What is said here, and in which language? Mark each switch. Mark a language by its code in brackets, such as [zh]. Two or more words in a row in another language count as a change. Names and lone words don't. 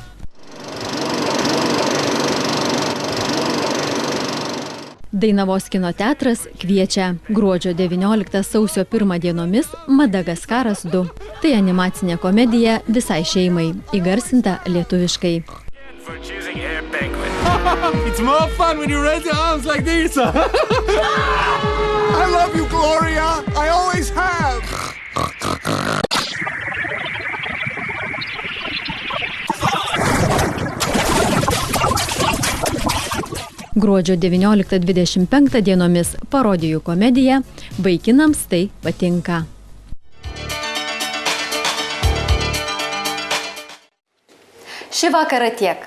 [lt] Dainavos kino teatras kviečia gruodžio 19 sausio 1 dienomis Madagaskaras 2. Tai animacinė komedija visai šeimai, įgarsinta lietuviškai. [en] It's more fun when you raise your arms like this. I love you, Gloria. I always have. [lt] Gruodžio 19-25 dienomis parodijų komedija Vaikinams tai patinka. Šį vakarą tiek.